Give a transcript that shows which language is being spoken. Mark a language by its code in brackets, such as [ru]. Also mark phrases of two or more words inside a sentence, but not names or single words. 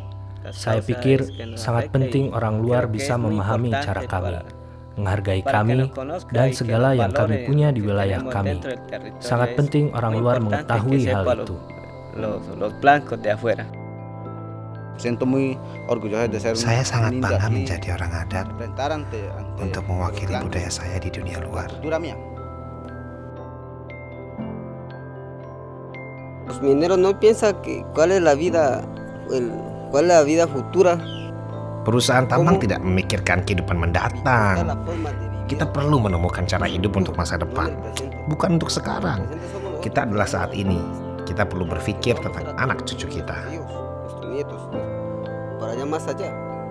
[id] Saya pikir sangat penting orang luar bisa memahami cara kami, menghargai kami, dan segala yang kami punya di wilayah kami. Sangat penting orang luar mengetahui hal itu. Saya sangat bangga menjadi orang adat untuk mewakili budaya saya di dunia luar. [es] Los mineros no piensan que cuál es la vida futura. [id] Perusahaan tambang tidak memikirkan kehidupan mendatang. Kita perlu menemukan cara hidup untuk masa depan, bukan untuk sekarang. Kita adalah saat ini. Kita perlu berpikir tentang anak cucu kita. [es] Para allá más allá.